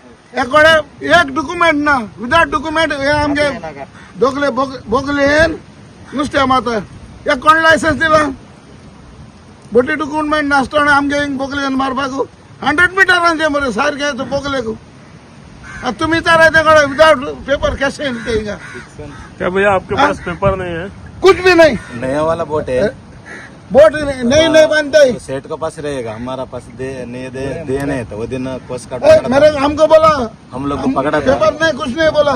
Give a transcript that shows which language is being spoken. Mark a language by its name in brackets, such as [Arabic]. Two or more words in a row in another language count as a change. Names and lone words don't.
[Konkani] एक डॉक्युमेंट ना. [English] without document [Konkani] हे आमचे दोगले बोगलेन नुस्तें मारता. एक कोण लायसन्स दिला? बोटी डॉक्युमेंट नासतना आमगे बोगलेन मारपाक 100 मिटरांचे मरे सारखे बोगलेक. तुम्ही तर [English] without paper [Konkani] कैसे [Hindi] क्या भैया आपके पास पेपर नहीं है? कुछ भी नहीं. नया वाला बोट है. बोट नहीं बनते. सेठ के पास रहेगा. हमारा पास दे नहीं तो वो दिन कोस्ट मेरे गार्ड हमको बोला हम लोग को पकड़ा था. पेपर नहीं कुछ नहीं बोला.